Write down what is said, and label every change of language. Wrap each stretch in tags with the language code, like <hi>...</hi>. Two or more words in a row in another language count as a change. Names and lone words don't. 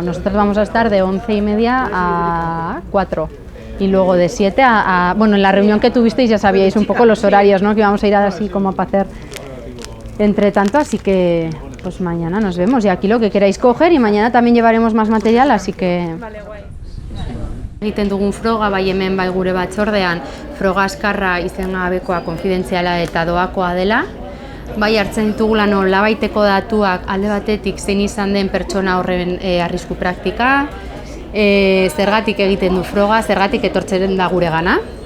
<es>Nosotros vamos a estar de 11:30 a 4. Y luego de 7 a... en la reunión que tuvisteis ya sabíais un poco los horarios, ¿no? Que íbamos a ir así como para hacer entre tanto, así que pues mañana nos vemos. Y aquí lo que queráis coger, y mañana también llevaremos más material, así que... Vale, guay.</es> <eu>Egiten dugun froga, hemen gure batzordean, froga askarra izengabekoa, konfidentziala eta doakoa dela. Hartzen ditugula nolabaiteko datuak alde batetik zein izan den pertsona horren arrisku praktika, zergatik egiten du froga, zergatik etortzen da gure gana,</eu>